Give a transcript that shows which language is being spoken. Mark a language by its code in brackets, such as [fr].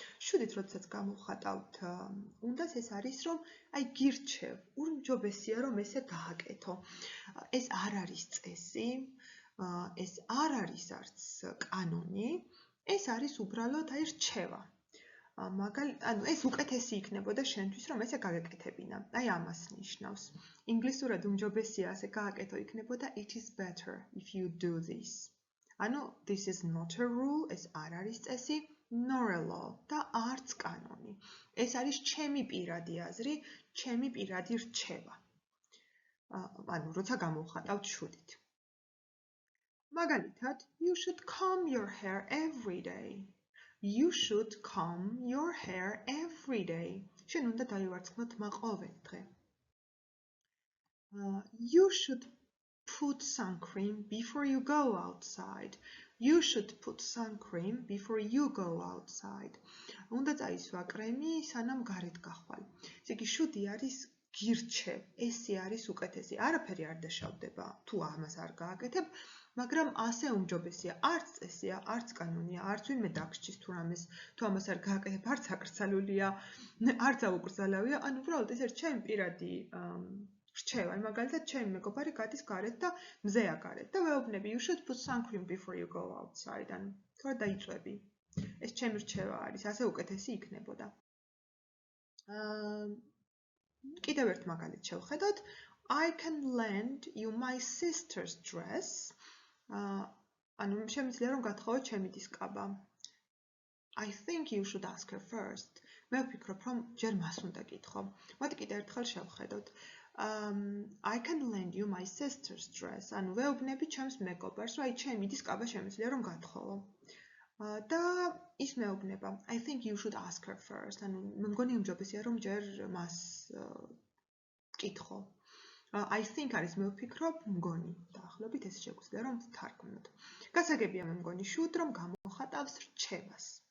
[ka] Should-ით როდესაც გამოვხატავთ უნდას, ეს არის რომ აი გირჩევ, ურმჯობესია რომ ესე გააკეთო. ეს არ არის წესი. ეს არ არის არც კანონი, ეს არის უბრალოდ აი რჩევა. ანუ ეს უკეთესი იქნებოდა შენთვის რომ ესე გაგეკეთებინა. აი ამას ნიშნავს. ინგლისურად უმჯობესია ასე გააკეთო იქნებოდა [en] it is better if you do this. [ka] ანუ [en] this is not a rule, [ka] ეს არ არის წესი, [en] nor a law [ka] და არც კანონი. ეს არის ჩემი პირადი აზრი, ჩემი პირადი რჩევა. ანუ როცა გამოვხატავთ should-ით. მაგალითად, [en] you should comb your hair every day. You should comb your hair every day. [ka] შენ უნდა დაივარცხნო თმა ყოველ დღე. [en] You should put sun cream before you go outside. You should put sun cream before you go outside. [ka] უნდა წაისვა კრემი, სანამ გარეთ გახვალ. ესე იგი, should არის გირჩევ, ესე არის უკეთესი. არაფერი არ დაშავდება, თუ ამას არ გააკეთებ, მაგრამ ასე უმჯობესია. არც წესია, არც კანონია, არც ვინმე დაგსჯის თუ ამას არ გააკეთებ, არც აკრძალულია, არც აუკრძალავია, ანუ უბრალოდ ეს არის ჩემი პირადი რჩევა, მაგალითად, ჩემი მეგობარი გადის გარეთ და მზეა გარეთ და ვეუბნები, [en] you should put sun cream before you go outside. [ka] ანუ თუ არ დაიწვევი. ეს ჩემი რჩევა არის, ასე უკეთესი იქნებოდა. კიდევ ერთ მაგალითს შევხედოთ. [en] I can lend you my sister's dress. [ka] ანუ შემიძლია რომ გათხოვო ჩემი დისკაბა. [en] I think you should ask her first. [ka] მე ვფიქრობ, რომ ჯერ მას უნდა გითხოვ. მოდი კიდევ ერთხელ შევხედოთ. [en] I can lend you my sister's dress. [ka] ანუ ვეუბნები ჩემს მეგობარს, რომ აი ჩემი დისკაბა შემიძლია რომ გათხოვო. და ის მეუბნება, [en] I think you should ask her first. [ka] ანუ მე მგონი უმჯობესია რომ ჯერ მას გითხო. I think არის მე ვფიქრობ, მგონი. დაახლოებით ეს შეგვიძლია რომ ვთარგმნოთ. გასაგებია მე მგონი should რომ გამოხატავს რჩევას.